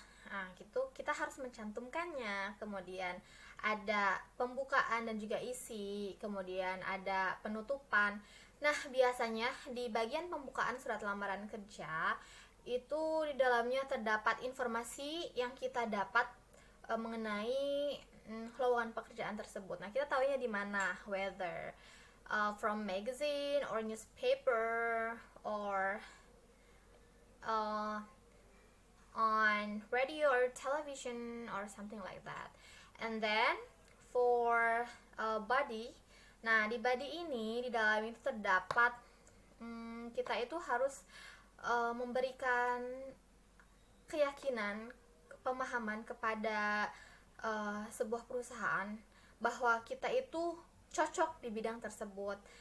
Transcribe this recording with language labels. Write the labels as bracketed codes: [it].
[id] Nah, gitu kita harus mencantumkannya. Kemudian ada pembukaan dan juga isi, kemudian ada penutupan. Nah, biasanya di bagian pembukaan surat lamaran kerja itu di dalamnya terdapat informasi yang kita dapat mengenai lowongan pekerjaan tersebut. Nah, kita tahunya di mana, [en] whether from magazine or newspaper or on radio or television or something like that. And then for body, [id] nah di body ini di dalam itu terdapat kita itu harus memberikan keyakinan, pemahaman kepada sebuah perusahaan bahwa kita itu cocok di bidang tersebut.